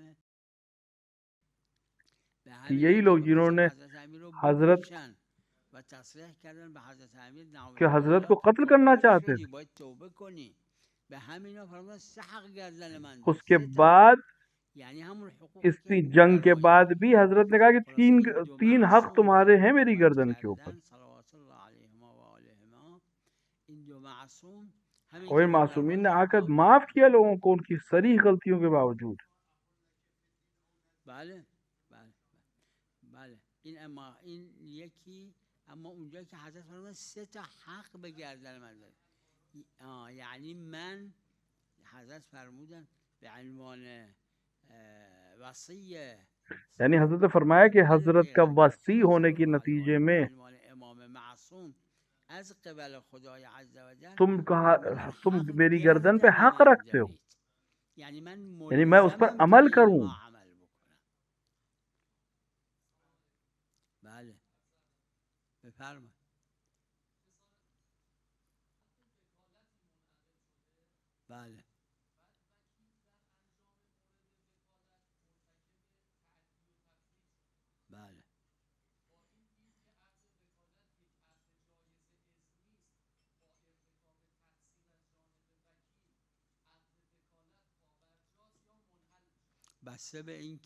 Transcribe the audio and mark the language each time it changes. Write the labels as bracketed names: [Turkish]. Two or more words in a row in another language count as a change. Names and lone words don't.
[Urdu] کہ یہی لوگ جنہوں نے حضرت کہ حضرت کو قتل کرنا چاہتے تھے، اس کے بعد اس جنگ کے بعد بھی حضرت نے کہا کہ تین حق تمہارے ہیں میری گردن کے اوپر. اور معصومین نے آ کر معاف کیا لوگوں کو ان کی صریح غلطیوں کے باوجود. [Persian] بله این یکی. اما اونجا که حضرت فرمودن 3 تا حق به گردن من داد، یعنی من حضرت فرمودن به عنوان وصی، [Urdu] یعنی حضرت نے فرمایا کہ حضرت کا وصی ہونے کے نتیجے میں [Persian] امام معصوم از قبل خدای [Arabic] عز و جل [Urdu] تم میری گردن پہ حق رکھتے ہو، یعنی میں اس پر عمل کروں. [Persian] بله بفرمایید. بله بله بسته به این